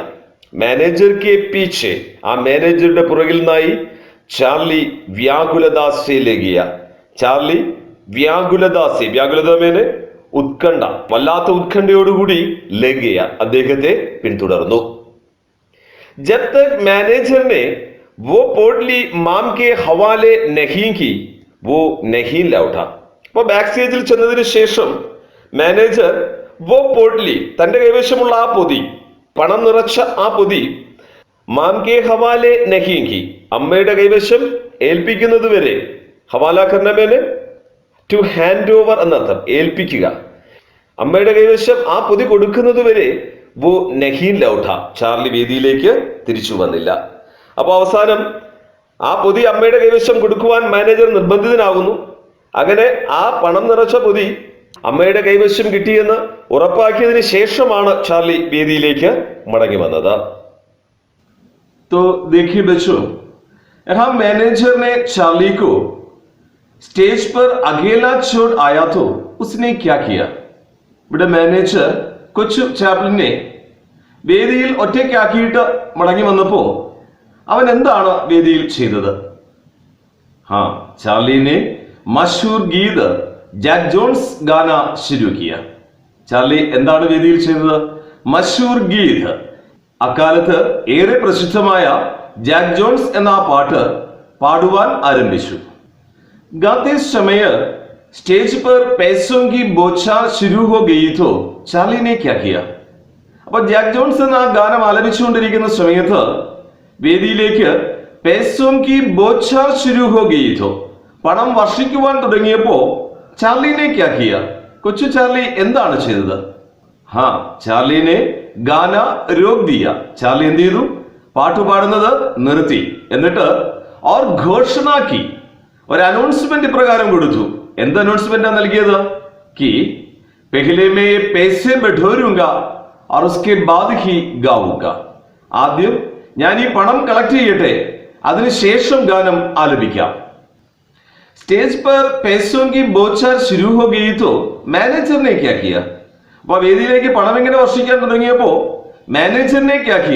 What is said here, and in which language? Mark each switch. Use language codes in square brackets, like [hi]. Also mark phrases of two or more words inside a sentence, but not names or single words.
[hi] मैनेजर के पीछे, [ml] ആ മാനേജറുടെ പുറകിൽ നിന്നായി ചാർലി [hi] व्याकुलता से ले गया. चार्ली व्याकुलता से, व्याकुलता माने [ml] ഉത്കണ്ഠ, വല്ലാത്ത ഉത്കണ്ഠയോടുകൂടി [hi] ले गया, [ml] അദ്ദേഹത്തെ പിന്തുടർന്നു. [hi] जब तक മാനേജർ ने वो पोटली माम के हवाले नहीं की वो नहीं लौटा. [ml] അപ്പൊ ബാക്ക് സ്റ്റേജിൽ ചെന്നതിന് ശേഷം [hi] मैनेजर वो पोटली, [ml] തന്റെ കൈവശമുള്ള ആ പൊതി, പണം നിറച്ച ആ പൊതി, [hi] माँ के हवाले नहीं की, [ml] അമ്മയുടെ കൈവശം ഏൽപ്പിക്കുന്നത് വരെ, [hi] हवाला करना माने [en] to hand over [ml] എന്നർത്ഥം, ഏൽപ്പിക്കുക. അമ്മയുടെ കൈവശം ആ പൊതി കൊടുക്കുന്നത് വരെ [hi] वो नहीं लौटा, [ml] ചാർലി വേദിയിലേക്ക് തിരിച്ചു വന്നില്ല. അപ്പൊ അവസാനം ആ പൊതി അമ്മയുടെ കൈവശം കൊടുക്കുവാൻ മാനേജർ നിർബന്ധിതനാകുന്നു. അങ്ങനെ ആ പണം നിറച്ച പൊതി അമ്മയുടെ കൈവശം കിട്ടിയെന്ന് ഉറപ്പാക്കിയതിന് ശേഷമാണ് ചാർലി വേദിയിലേക്ക് മടങ്ങി വന്നത്. [hi] तो देखिए बच्चों, यहाँ मैनेजर ने चार्ली को स्टेज पर अकेला छोड़ आया तो उसने क्या किया. [ml] ഇവിടെ മാനേജർ കൊച്ചു ചാപ്ലിനെ വേദിയിൽ ഒറ്റയ്ക്കാക്കിയിട്ട് മടങ്ങി വന്നപ്പോ അവൻ എന്താണ് വേദിയിൽ ചെയ്തത്? [hi] चार्ली ने मशहूर गीत ജാക്ക് ജോൺസ് गाना शुरू किया. [ml] ചാർലി എന്താണ് വേദിയിൽ ചെയ്തത്? [hi] मशहूर गीत, [ml] അക്കാലത്ത് ഏറെ പ്രസിദ്ധമായ ജാക്ക് ജോൺസ് എന്ന ആ പാട്ട് പാടുവാൻ ആരംഭിച്ചു. [hi] गाते समय स्टेज पर पैसों की बौछार शुरू हो गई तो चार्ली ने क्या किया? [ml] അപ്പൊ ജാക്ക് ജോൺസ് എന്ന ആ ഗാനം ആലപിച്ചുകൊണ്ടിരിക്കുന്ന സമയത്ത് വേദിയിലേക്ക് [hi] पैसों की बौछार शुरू हो गई तो [ml] പണം വർഷിക്കുവാൻ തുടങ്ങിയപ്പോ [hi] चार्ली ने क्या किया? [ml] കൊച്ചു ചാർലി എന്താണ് ചെയ്തത്? [hi] चार्ली ने गाना रोक दिया. [ml] ചാർലി എന്ത് ചെയ്തു? പാട്ട് പാടുന്നത് നിർത്തി. [hi] എന്നിട്ട് और घोषणा की, [ml] ഒരു അനൗൺസ്മെന്റ് ഇപ്രകാരം കൊടുത്തു. എന്ത് അനൗൺസ്മെന്റാ നൽകിയത്? [hi] कि पहले मैं ये पैसे बटोरूंगा और उसके बाद ही गाऊंगा. [ml] ആദ്യം ഞാൻ ഈ പണം കളക്ട് ചെയ്യട്ടെ, അതിനുശേഷം ഗാനം ആലപിക്കാം. [hi] स्टेज पर पैसों की बौछार शुरू हो गई तो मैनेजर ने क्या किया? [ml] അപ്പൊ വേദിയിലേക്ക് പണം ഇങ്ങനെ വർഷിക്കാൻ തുടങ്ങിയപ്പോ [hi] मैनेजर ने क्या किया?